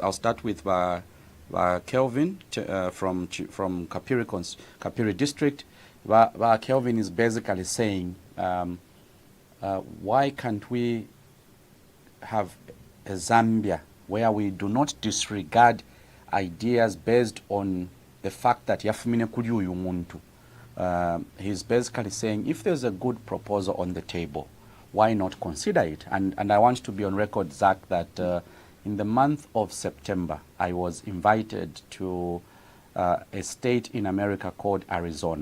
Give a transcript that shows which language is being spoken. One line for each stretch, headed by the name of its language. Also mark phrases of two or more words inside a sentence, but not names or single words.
English: I'll start with Kelvin from Kapiri district. Kelvin is basically saying, why can't we have a Zambia where we do not disregard ideas based on the fact that
Bemba: yafumine kuri uyu muntu.
English: He's basically saying, if there's a good proposal on the table, why not consider it? And I want to be on record, Zach, that in the month of September, I was invited to a state in America called Arizona.